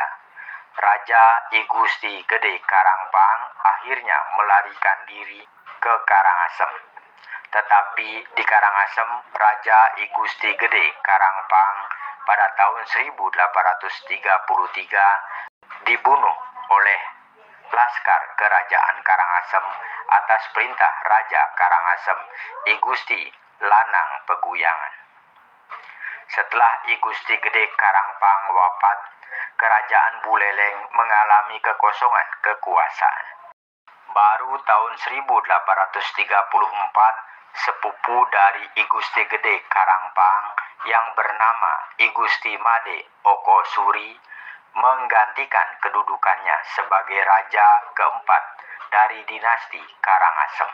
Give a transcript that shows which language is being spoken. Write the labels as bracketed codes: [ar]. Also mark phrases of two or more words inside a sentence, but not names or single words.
[id] Raja I Gusti Gede Karangpang akhirnya melarikan diri ke Karangasem. Tetapi di Karangasem, Raja I Gusti Gede Karangpang pada tahun 1833 dibunuh oleh Laskar Kerajaan Karangasem atas perintah Raja Karangasem I Gusti Lanang Peguyangan. Setelah I Gusti Gede Karangpang wafat, Kerajaan Buleleng mengalami kekosongan kekuasaan. Baru tahun 1834, sepupu dari I Gusti Gede Karangpang yang bernama I Gusti Made Okosuri menggantikan kedudukannya sebagai raja keempat dari dinasti Karangasem.